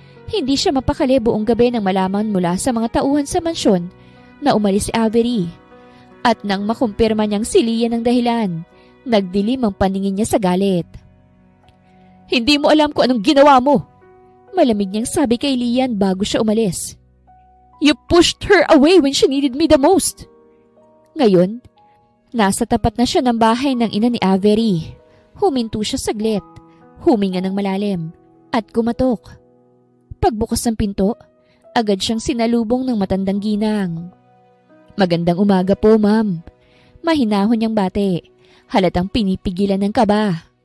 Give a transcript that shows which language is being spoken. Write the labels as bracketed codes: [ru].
[tl] Hindi siya mapakali buong gabi nang malaman mula sa mga tauhan sa mansyon na umalis si Avery. At nang makumpirma niyang si Lian ang dahilan, nagdilim ang paningin niya sa galit. Hindi mo alam kung anong ginawa mo! Malamig niyang sabi kay Lian bago siya umalis. [en] You pushed her away when she needed me the most! [tl] Ngayon, nasa tapat na siya ng bahay ng ina ni Avery. Huminto siya saglit, huminga ng malalim, at kumatok. Pagbukas ng pinto, agad siyang sinalubong ng matandang ginang. Magandang umaga po, ma'am. Mahinahon niyang bate, halatang pinipigilan ng kaba.